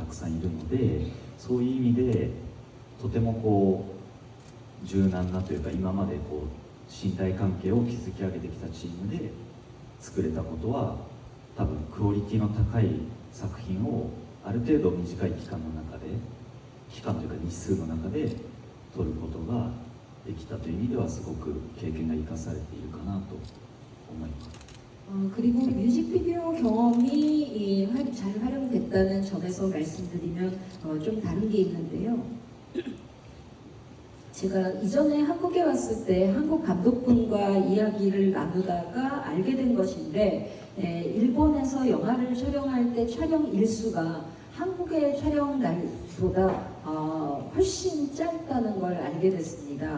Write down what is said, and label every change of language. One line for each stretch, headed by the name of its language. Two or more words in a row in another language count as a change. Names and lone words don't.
Japanese: くさんいるので、そういう意味でとてもこう柔軟なというか、今までこう信頼関係を築き上げてきたチームで作れたことは、多分クオリティの高い作品をある程度短い期間というか日数の中で撮ることができたという意味ではすごく経験が生かされているかなと思います。
Korean: 그리고 뮤직비디오 경험이 잘 활용됐다는 점에서 말씀드리면 좀 다른 게 있는데요. 제가 이전에 한국에 왔을 때 한국 감독분과 이야기를 나누다가 알게 된 것인데, 일본에서 영화를 촬영할 때 촬영 일수가 한국의 촬영 날보다 훨씬 짧다는 걸 알게 됐습니다.